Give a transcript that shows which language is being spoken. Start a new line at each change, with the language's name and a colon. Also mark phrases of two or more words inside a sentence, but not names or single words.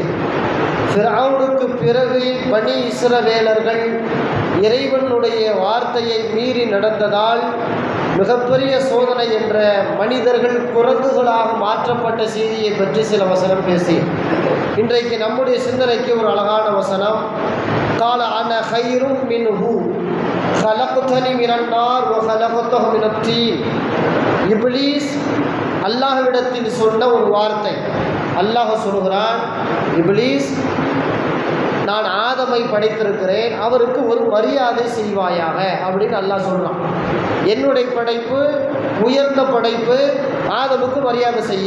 Tamil: ஃபிர்அவுனுக்கு பிறகு பனி இஸ்ரவேலர்கள் இறைவனுடைய வார்த்தையை மீறி நடந்ததால் மிகப்பெரிய சோதனை என்ற மனிதர்கள் குரங்குகளாக மாற்றப்பட்ட செய்தியை பற்றி சில வசனம் பேசிய. இன்றைக்கு நம்முடைய சிந்தனைக்கு ஒரு அழகான வசனம்:
Arabic: قال أنا خير منه خلقتني من النار وخلقته من الطين.
Tamil: இப்லீஸ் அல்லாஹ்விடத்தில் சொன்ன ஒரு வார்த்தை. அல்லாஹ் சொல்கிறான், இப்லீஸ், நான் ஆதமை படைத்திருக்கிறேன், அவருக்கு ஒரு மரியாதை செய்வாயாக அப்படின்னு அல்லாஹ் சொல்கிறான். என்னுடைய படைப்பு உயர்ந்த படைப்பு, ஆதமுக்கு மரியாதை செய்ய.